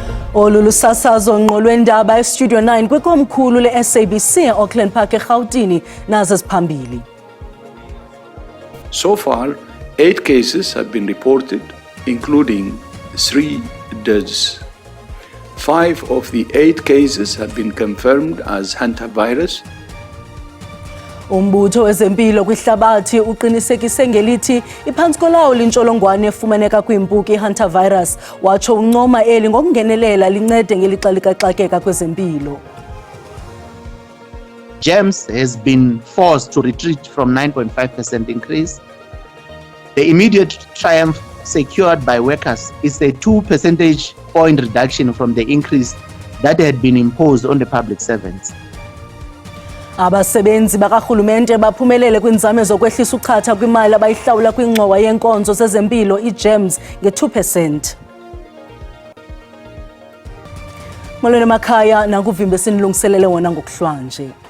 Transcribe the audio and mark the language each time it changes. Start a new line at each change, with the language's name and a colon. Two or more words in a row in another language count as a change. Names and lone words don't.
Xhosa: Olu lusasazo ngqo lwendaba eStudio 9 kwikomkhulu le-SABC e-Auckland Park eRhawutini nazo ziphambili.
English: So far, 8 cases have been reported, including 3 deaths. 5 of the 8 cases have been confirmed as hantavirus.
Xhosa: Umbutho wezempilo kwihlabathi uqinisekise ngelithi iphantsi kolawulo intsholongwane efumaneka kwimpuku i-hantavirus watsho uncoma eli ngokungenelela lincede ngelixa likaxakeka kwezempilo.
English: GEMS has been forced to retreat from 9.5% increase. The immediate triumph secured by workers is a 2 percentage point reduction from the increase that had been imposed on the public servants.
Xhosa: Abasebenzi bakarhulumente baphumelele kwinzame zokwehlisa uchatha kwimali abayihlawula kwingxowa yenkonzo zezempilo i-GEMS nge-2%. Molweni emakhaya nakuvimba esinilungiselele wona ngokuhlwanje.